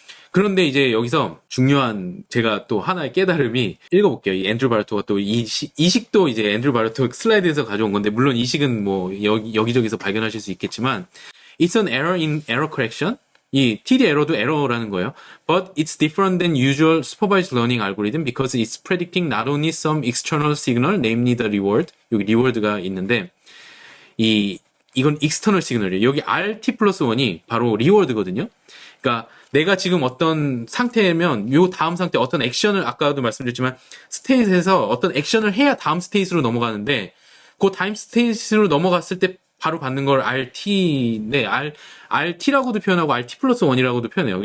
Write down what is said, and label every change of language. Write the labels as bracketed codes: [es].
[ko] 그런데 이제 여기서 중요한 제가 또 하나의 깨달음이 읽어볼게요. 이 앤드류 바르토가 또 이 식도 이제 앤드류 바르토 슬라이드에서 가져온 건데 물론 이 식은 뭐 여기저기서 발견하실 수 있겠지만 [en] It's an error in error correction. [ko] 이 TD 에러도 에러라는 거예요. [en] But it's different than usual supervised learning algorithm because it's predicting not only some external signal, namely the reward. [ko] 여기 reward가 있는데 이건 external signal이에요. 여기 RT 플러스 1이 바로 reward거든요. 그러니까 내가 지금 어떤 상태면 요 다음 상태 어떤 액션을 아까도 말씀드렸지만 스테이트에서 어떤 액션을 해야 다음 스테이트로 넘어가는데 그 다음 스테이트로 넘어갔을 때 바로 받는 걸 RT인데 RT라고도 표현하고 RT 플러스 1이라고도 표현해요.